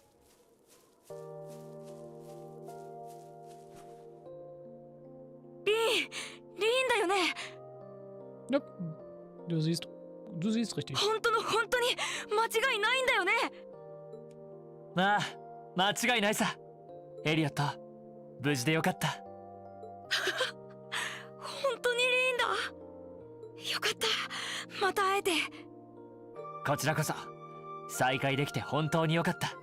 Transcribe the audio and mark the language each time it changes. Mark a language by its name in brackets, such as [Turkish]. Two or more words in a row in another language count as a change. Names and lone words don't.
[Japanese] リリーンだよね。 [English] Yep. [German] Du siehst richtig. [Japanese] 本当の本当に間違いないんだよね。ああ、間違いないさ。エリオット、無事でよかった。本当にリーンだ。よかった。また会えて。こちらこそ再会できて本当によかった。